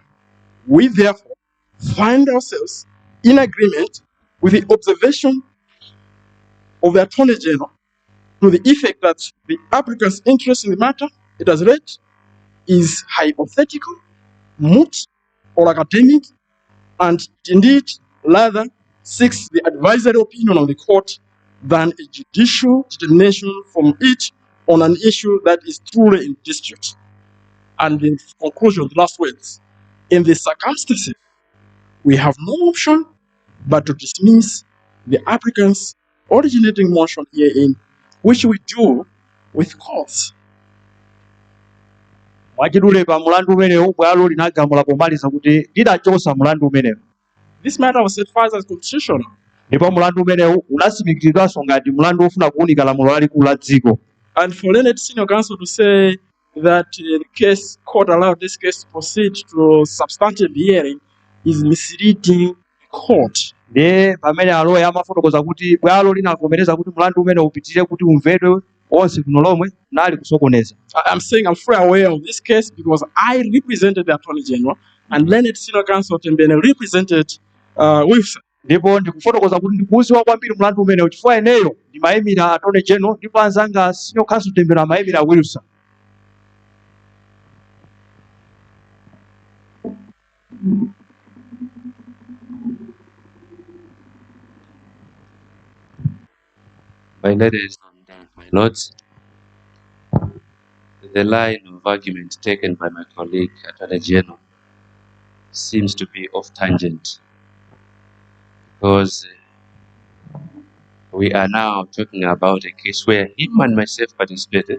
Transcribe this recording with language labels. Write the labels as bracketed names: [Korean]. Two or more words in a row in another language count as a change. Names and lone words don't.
[English] We therefore find ourselves in agreement with the observation of the Attorney General to the effect that the applicant's interest in the matter it has read is hypothetical, moot, or academic, and indeed rather seeks the advisory opinion of the court than a judicial determination from it on an issue that is truly in dispute. And in conclusion, the last words, in the circumstances, we have no option but to dismiss the applicant's originating motion herein, which we do with cause. [Nyanja] Mwachidule pa mulandu umenewu bwalo linagamula pomaliza kuti lidachosa mulandu umenewu. [English] This matter was certified as constitutional. [Nyanja] Ndipo mulandu umenewu unasimikiziridwanso ngati mulandu ofuna kuwunika lamulo lalikulu la dziko. [English] And for Learned Senior Counsel to say that the case court allowed this case to proceed to substantive hearing is misleading the court. [Nyanja] Ndiye pamene aloya amafotokoza kuti bwalo linavomereza kuti mulandu umene upitirire kuti umvedwe onse kuno lomwe nali kusokoneza. [English] I'm saying I'm fully aware of this case because I represented the Attorney General and Learned Senior Counsel Tembene represented Wilson. [Nyanja] Ndipo ndikufotokoza kuti ndikuuziwa kwambiri mulandu umenewu chifukwa eneyo ndimayimira Attorney General ndipo anzanga Senior Counsel Tembene amayimira Wilson. [English] My ladies and my lords, the line of argument taken by my colleague Attorney General seems to be off tangent because we are now talking about a case where him and myself participated.